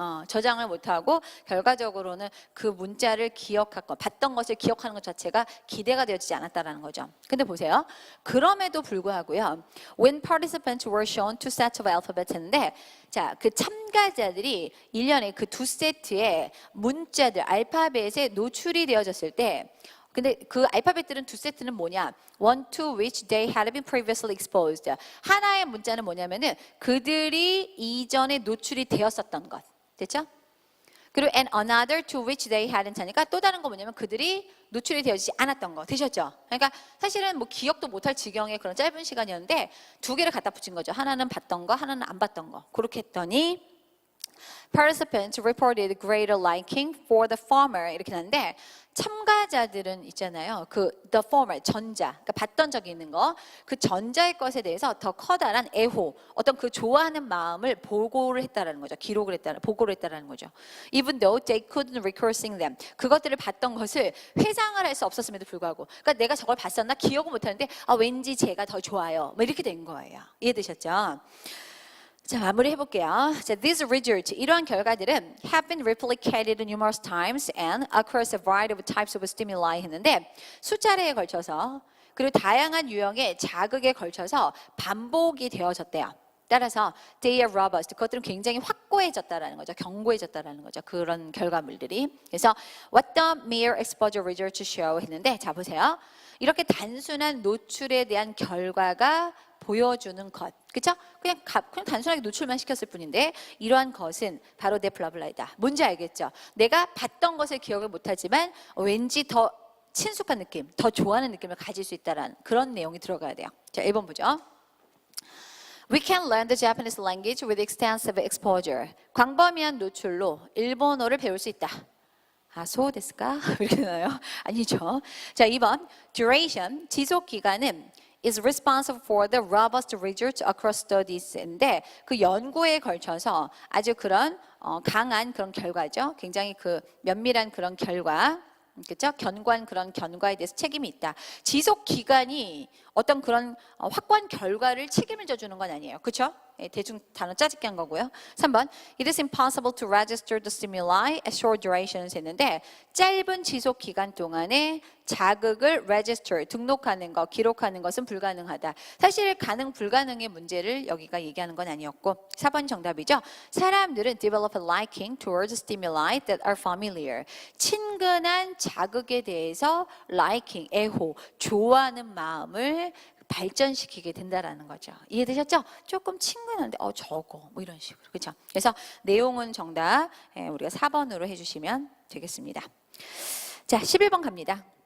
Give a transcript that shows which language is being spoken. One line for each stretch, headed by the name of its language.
Korean: 저장을 못하고 결과적으로는 그 문자를 기억하고 봤던 것을 기억하는 것 자체가 기대가 되어지지 않았다라는 거죠. 근데 보세요. 그럼에도 불구하고요.
English: When participants were shown two sets of alphabets
Korean: 했는데 자, 그 참가자들이 1년에 그 두 세트의 문자들, 알파벳에 노출이 되어졌을 때 근데 그 알파벳들은 두 세트는 뭐냐?
English: One to which they had been previously exposed.
Korean: 하나의 문자는 뭐냐면은 그들이 이전에 노출이 되었었던 것. 됐죠? 그리고
English: and another to which they hadn't
Korean: 하니까 또 다른 거 뭐냐면 그들이 노출이 되어지지 않았던 거 되셨죠? 그러니까 사실은 뭐 기억도 못할 지경의 그런 짧은 시간이었는데 두 개를 갖다 붙인 거죠. 하나는 봤던 거, 하나는 안 봤던 거. 그렇게 했더니
English: participants reported greater liking for the former
Korean: 이렇게 나는데 참가자들은 있잖아요. 그
English: the former
Korean: 전자, 그러니까 봤던 적이 있는 거, 그 전자의 것에 대해서 더 커다란 애호, 어떤 그 좋아하는 마음을 보고를 했다라는 거죠. 보고를 했다라는 거죠.
English: Even though they couldn't recall seeing them,
Korean: 그것들을 봤던 것을 회상을 할 수 없었음에도 불구하고, 그러니까 내가 저걸 봤었나 기억은 못하는데 왠지 제가 더 좋아요. 뭐 이렇게 된 거예요. 이해되셨죠? 자, 마무리 해볼게요.
English: 자, these results,
Korean: 이러한 결과들은
English: have been replicated numerous times and across a variety of types of stimuli
Korean: 했는데 수차례에 걸쳐서 그리고 다양한 유형의 자극에 걸쳐서 반복이 되어졌대요. 따라서
English: they are robust,
Korean: 그것들은 굉장히 확고해졌다라는 거죠. 견고해졌다라는 거죠. 그런 결과물들이. 그래서
English: what the mere exposure results show
Korean: 했는데 자 보세요. 이렇게 단순한 노출에 대한 결과가 보여주는 것, 그렇죠? 그냥 단순하게 노출만 시켰을 뿐인데 이러한 것은 바로 데플라블라이다. 뭔지 알겠죠? 내가 봤던 것을 기억을 못하지만 왠지 더 친숙한 느낌, 더 좋아하는 느낌을 가질 수 있다는 그런 내용이 들어가야 돼요. 자, 1번 보죠.
English: We can learn the Japanese language with extensive exposure.
Korean: 광범위한 노출로 일본어를 배울 수 있다. 소 됐을까? 이렇게 나요? 아니죠. 자, 2번 duration, 지속 기간은
English: is responsible for the robust results across studies
Korean: 인데 그 연구에 걸쳐서 아주 그런 강한 그런 결과죠. 굉장히 그 면밀한 그런 결과, 그렇죠? 견고한 그런 견과에 대해서 책임이 있다. 지속 기간이 어떤 그런 확고한 결과를 책임을 져주는 건 아니에요. 그렇죠? 대충 단어 짜집기 한 거고요. 3번
English: It is impossible to register the stimuli at short durations
Korean: 했는데 짧은 지속 기간 동안에 자극을 register, 등록하는 것, 기록하는 것은 불가능하다. 사실 가능 불가능의 문제를 여기가 얘기하는 건 아니었고 4번 정답이죠.
English: 사람들은 develop a liking towards stimuli that are familiar.
Korean: 친근한 자극에 대해서 liking, 애호, 좋아하는 마음을 발전시키게 된다라는 거죠. 이해되셨죠? 조금 친근한데 저거 뭐 이런 식으로. 그렇죠? 그래서 내용은 정답 우리가 4번으로 해주시면 되겠습니다. 자, 11번 갑니다.